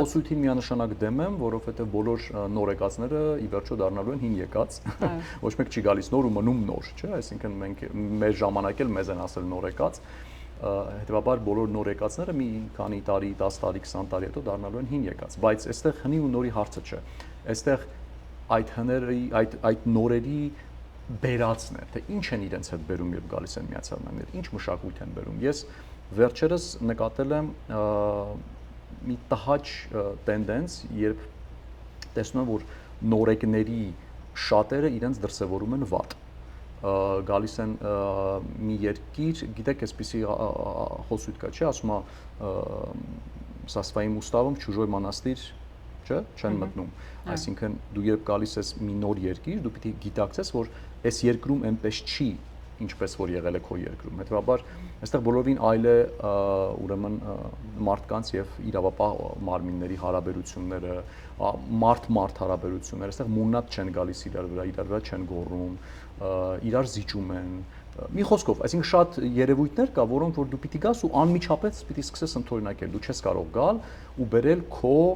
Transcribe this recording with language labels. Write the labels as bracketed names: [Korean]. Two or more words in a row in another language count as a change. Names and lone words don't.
[Armenian] Խոսույթին միանշանակ դեմ եմ, որովհետև բոլոր նոր եկածները ի վերջո դառնալու են հին եկած։ Ոչ մեկ չի գալիս նոր ու մնում նոր, չէ՞, այսինքն մենք մեր ժամանակ էլ մեզ են ասել նոր եկած, հետեւաբար բոլոր նոր եկածները մի քանի տարի, 10 տարի, 20 տարի հետո դառնալու են հին եկած, բայց այստեղ հնի ու նորի հարցը չէ։ Այստեղ այդ հների, այդ նորերի բերածն է, թե ինչ են իրենց հետ բերում երբ գալիս են Միացյալ Նահանգներ, ինչ մշակույթ են բերում։ Ես վերջերս նկատել եմ մի տհաճ տենդենս, երբ տեսնում եմ, որ նորեկների շատերը իրենց դրսևորում են վատ։ Գալիս են մի երկիր, գիտեք, այսպիսի խոսույթ կա, չէ՞, ասում է со [Russian] своим уставом в чужой монастырь, [Armenian] չէ՞, չեն մտնում։ Այսինքն դու երբ գալիս ես մի նոր երկիր, դու պիտի գիտակցես, որ այս երկրում այնպես չի, ինչպես որ եղել է քո երկրում։ Հետևաբար այստեղ բոլորովին այլ է ուրեմն մարդկանց եւ իրավապահ մարմինների հարաբերությունները, մարդ-մարդ հարաբերությունները, այստեղ մուննատ չեն գալիս իրար վրա չեն գոռում, իրար զիջում են։ Մի խոսքով, այսինքն շատ երևույթներ կա, որոնք որ դու պիտի գաս ու անմիջապես պիտի սկսես ընդօրինակել, դու չես կարող գալ ու բերել քո,